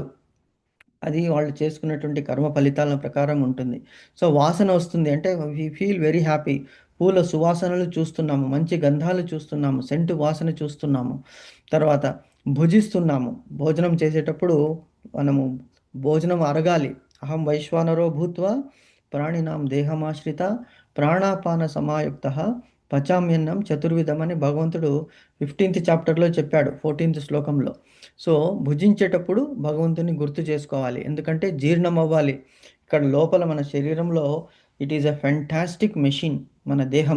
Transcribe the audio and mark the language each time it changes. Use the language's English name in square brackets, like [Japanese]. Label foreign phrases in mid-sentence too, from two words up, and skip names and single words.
[Telugu] అది వాళ్ళు చేసుకున్నటువంటి కర్మ ఫలితాల ప్రకారం ఉంటుంది. సో వాసన వస్తుంది అంటే [English] we feel very happy. [Telugu] పూల సువాసనలు చూస్తున్నాము, మంచి గంధాలు చూస్తున్నాము, సెంటు వాసన చూస్తున్నాము. తర్వాత భుజిస్తున్నాము. భోజనం చేసేటప్పుడు మనము భోజనం అరగాలి. [Sanskrit] అహం వైశ్వానరో భూత్వా ప్రాణినాం దేహమాశ్రిత ప్రాణాపాన సమాయుక్త పచామ్యన్నం చతుర్విధం [Telugu] అని భగవంతుడు 15th చాప్టర్లో చెప్పాడు, 14th శ్లోకంలో. సో భుజించేటప్పుడు భగవంతుని గుర్తు చేసుకోవాలి, ఎందుకంటే జీర్ణం అవ్వాలి. ఇక్కడ లోపల మన శరీరంలో [English] it is a fantastic machine [Telugu] మన దేహము.